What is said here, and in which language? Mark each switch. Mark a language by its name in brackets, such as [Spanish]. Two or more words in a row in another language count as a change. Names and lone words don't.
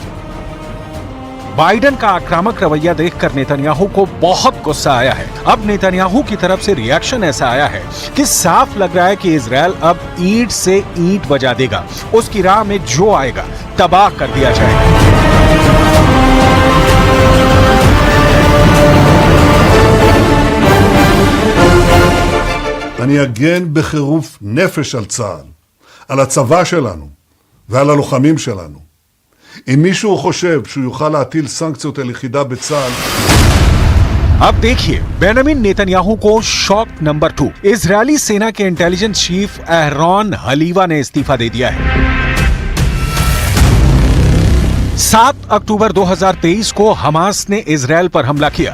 [Hindi] बाइडन का आक्रामक रवैया देखकर नेतन्याहू को बहुत गुस्सा आया है। अब नेतन्याहू की तरफ से रिएक्शन ऐसा आया है कि साफ लग रहा है कि इजरायल अब ईंट से ईंट बजा देगा। उसकी राह में जो आएगा तबाह कर दिया जाएगा। [Hebrew] אני אגן בחירוף נפש על צה"ל, על הצבא שלנו ועל הלוחמים שלנו. אם מישהו חושב שהוא יוכל להטיל סנקציות על יחידה בצה"ל, [Hindi] अब देखिए बेंजामिन नेतन्याहू को शॉक नंबर 2। इजरायली सेना के इंटेलिजेंस चीफ एहरॉन हलीवा ने इस्तीफा दे दिया है। 7 अक्टूबर 2023 को हमास ने इजरायल पर हमला किया।